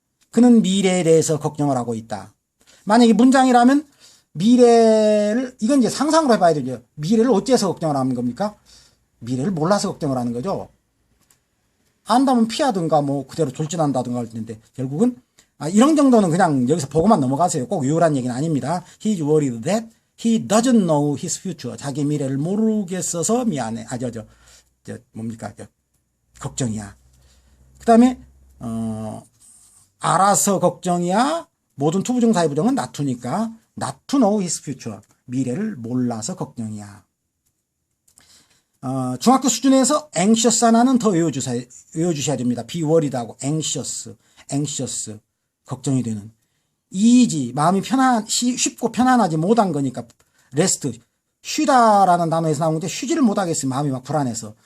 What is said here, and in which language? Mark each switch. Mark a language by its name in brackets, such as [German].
[Korean] 그는 미래에 대해서 걱정을 하고 있다. 만약에 문장이라면 미래를, 이건 이제 상상으로 해봐야 되죠. 미래를 어째서 걱정을 하는 겁니까? 미래를 몰라서 걱정을 하는 거죠. 안다면 피하든가 뭐 그대로 돌진한다든가 할 텐데 결국은 이런 정도는 그냥 여기서 보고만 넘어가세요. 꼭 외우란 얘기는 아닙니다. [English] He's worried that he doesn't know his future. [Korean] 자기 미래를 모르겠어서 미안해. 뭡니까? 걱정이야. 그 다음에 알아서 걱정이야. 모든 투부정사의 부정은 [English] not to니까 not to know his future. [Korean] 미래를 몰라서 걱정이야. 중학교 수준에서 anxious 하나는 더 외워주셔야 됩니다. be worried하고 anxious, 걱정이 되는. easy, 마음이 쉽고 편안하지 못한 거니까 rest, 쉬다라는 단어에서 나온 건데 쉬지를 못하겠어요. 마음이 막 불안해서.